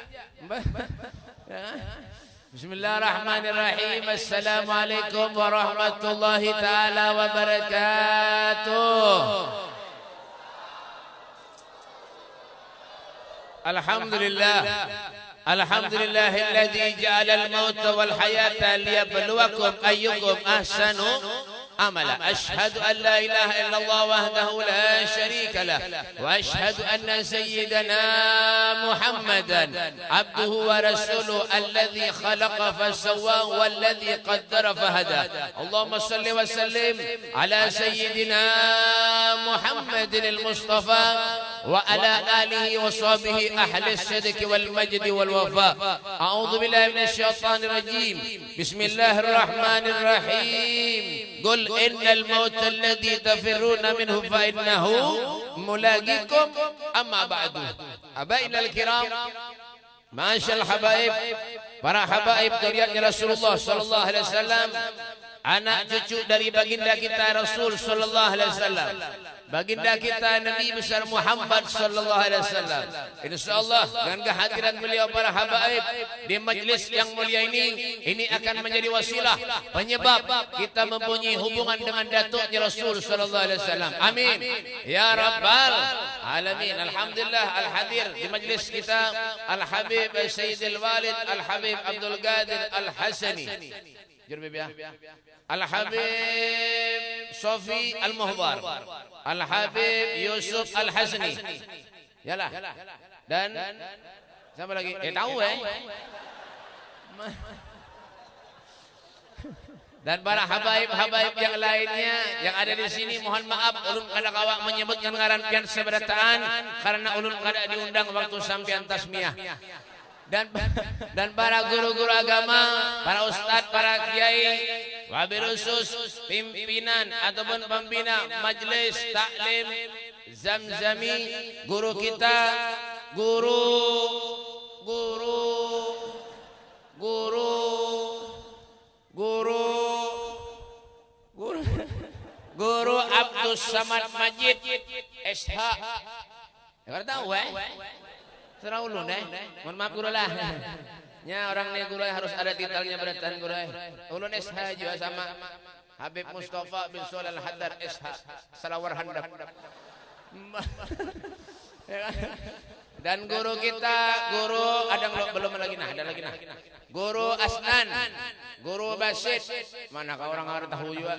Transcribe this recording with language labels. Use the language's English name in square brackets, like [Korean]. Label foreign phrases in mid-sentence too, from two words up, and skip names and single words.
[Arabic] Bismillahirrahmanirrahim. السلام عليكم ورحمة الله تعالى وبركاته. الحمد لله الذي جعل الموت والحياة ليبلوكم أيكم أحسن عملا. أشهد أن لا إله إلا الله وحده لا شريك له وأشهد أن سيدنا محمدا عبده ورسوله الذي خلق فسوى والذي قدر فهدى. اللهم صل وسلم على سيدنا محمد المصطفى وعلى آله وصحبه أهل الصدق والمجد والوفا. أعوذ بالله من الشيطان الرجيم. بسم الله الرحمن الرحيم. قل إن الموت الذي تفرون منه فإنه ملاقيكم أما بعد. أبناءنا الكرام, [Indonesian] masyaallah habaib, para habaib darinya Rasulullah [Arabic] صلى الله عليه وسلم, [Indonesian] anak cucu dari baginda kita Rasul [Arabic] صلى الله عليه وسلم, [Indonesian] baginda kita Nabi besar Muhammad [Arabic] صلى الله عليه وسلم. [Indonesian] Insyaallah dengan kehadiran beliau para habaib di majlis yang mulia ini akan menjadi wasilah penyebab kita mempunyai hubungan dengan datuknya Rasul [Arabic] صلى الله عليه وسلم. آمين يا رب العالمين. [Indonesian] Alhamdulillah al-hadir di majlis kita Al-Habib Sayyidil Walid Al-Habib Abdul Qadir Al-Hasani. Al-Habib Sofi Al-Muhdar, Al-Habib Yusuf Al-Hasani. Yalah. Dan siapa lagi? [Banjar] Tahu Dan para habaib-habaib yang lainnya yang ada di sini, mohon maaf ulun kada kawak menyebutkan ngaran pian seberataan karena ulun kada diundang waktu sampean tasmiyah. [Indonesian] Dan para guru-guru agama, para ustadz, para kiai, wabil khusus pimpinan ataupun pembina majelis taklim Zamzami, guru kita, Guru Abdus Samad Majid SH. [Banjar] Enggak tahu Serah ulun mohon maaf guru lah. Nya orang nih guru harus ada titelnya beratan guru. Ulun SH juga sama Habib Mustafa bin Sulal Al-Haddad SH Salawar Handap. Dan guru kita, guru ada belum lagi ada lagi Guru Asnan, Guru Basit, mana kau orang tahu juga.